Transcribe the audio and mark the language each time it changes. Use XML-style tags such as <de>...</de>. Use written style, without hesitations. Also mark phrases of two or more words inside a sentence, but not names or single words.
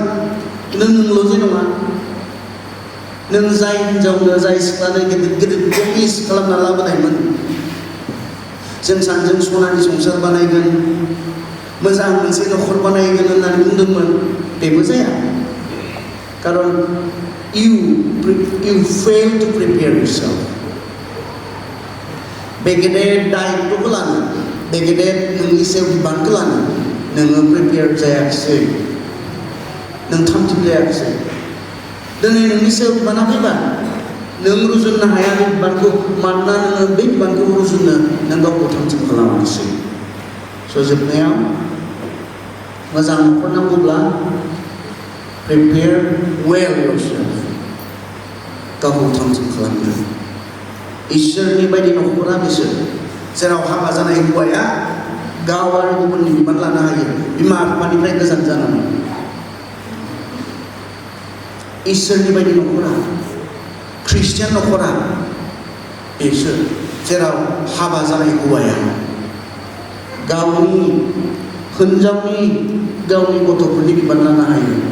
<brx>नोंल' जे नङा, नों जाय हिनजावनो जाय सिख्लानो गिदिर गिदिर प्रमिस खालामना लाबोनायमोन, जों सानैजों सनानि संसार बानायगोन, मोजां मोनसे न'खर बानायगोन होननानै बुंदोंमोन, बेबो जाया।</brx> <en>कारन you fail to prepare yourself.</en> <brx>बे गेदेर दायित्वखौ लानो, बे गेदेर नोंनि सायाव बिबानखौ लानो नोङो प्रिपेयार जायाखिसै, नों थाम-थिम जायाखिसै। दिनै नोंनि सायाव बिबाना फैबा नों रुजुननो हाया बे बिबानखौ, मानोना नोङो बे बिबानखौ रुजुननो नों गावखौ थाम-थिम खालामाखिसै। जोबनायाव मोजां न'खर नांगौब्ला</brx> <en>prepare well yourself.</en> <brx>गावखौ थाम-थिम खालामदो। इसोरनि बायदि न'खरा बिसोर जेराव हाबा जानाय हौवाया गाव आरो गुबुननि बिबान लानो हायो बिमा बिफानिफ्राय गोजान जानानै। इसोरनि बायदि न'खरा ख्रिस्टियान न'खरा बेसो जेराव हाबा जानाय हौवाया गावनि हिनजावनि गावनि गथ'फोरनि बिबान लानो हायो।</brx>